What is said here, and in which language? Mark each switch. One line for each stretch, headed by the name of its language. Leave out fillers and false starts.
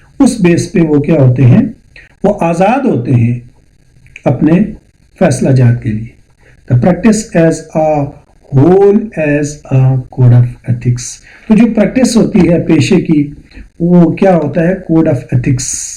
Urdu: اس بیس پہ وہ کیا ہوتے ہیں؟ وہ آزاد ہوتے ہیں اپنے فیصلہ جات کے لیے.
English: The practice as a whole as a code of ethics.
Urdu: تو جو پریکٹس ہوتی ہے پیشے کی وہ کیا ہوتا ہے؟ Code of ethics.